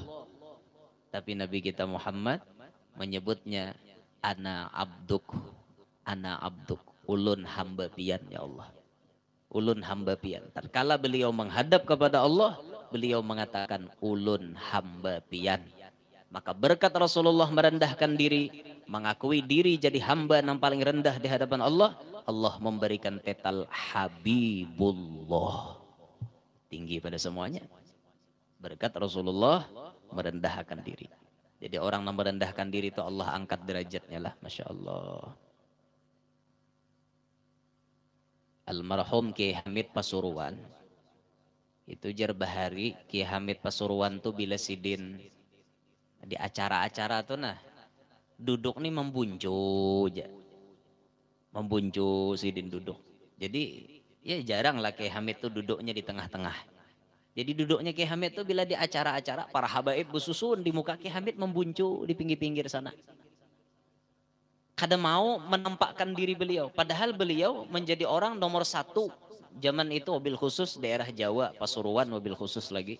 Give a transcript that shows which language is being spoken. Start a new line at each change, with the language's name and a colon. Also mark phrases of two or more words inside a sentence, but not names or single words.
Indonesian: Tapi Nabi kita Muhammad menyebutnya
Arabic: أنا عبدك. أنا عبدك.
Banjar: Ulun hamba pian ya Allah. Ulun hamba pian.
Indonesian: Tatkala beliau menghadap kepada Allah, beliau mengatakan
Banjar: ulun hamba pian.
Indonesian: Maka berkat Rasulullah merendahkan diri, mengakui diri jadi hamba yang paling rendah di hadapan Allah, Allah memberikan titel Habibullah. Tinggi pada semuanya. Berkat Rasulullah merendahkan diri. Jadi orang yang merendahkan diri itu Allah angkat derajatnya lah.
Arabic: ما شاء الله.
Indonesian: Almarhum Ki Hamid Pasuruan.
Banjar: Itu jar bahari Ki Hamid Pasuruan tuh bila sidin di acara-acara tuh nah. Duduk nih membuncu aja. Membuncu sidin duduk. Jadi ya jarang lah Ki Hamid tuh duduknya di tengah-tengah. Jadi duduknya Ki Hamid tuh bila di acara-acara para habaib bersusun di muka Ki Hamid membuncu di pinggir-pinggir sana. Kada mau menampakkan diri beliau.
Indonesian: Padahal beliau menjadi orang nomor satu. Zaman itu mobil khusus daerah Jawa, Pasuruan mobil khusus lagi.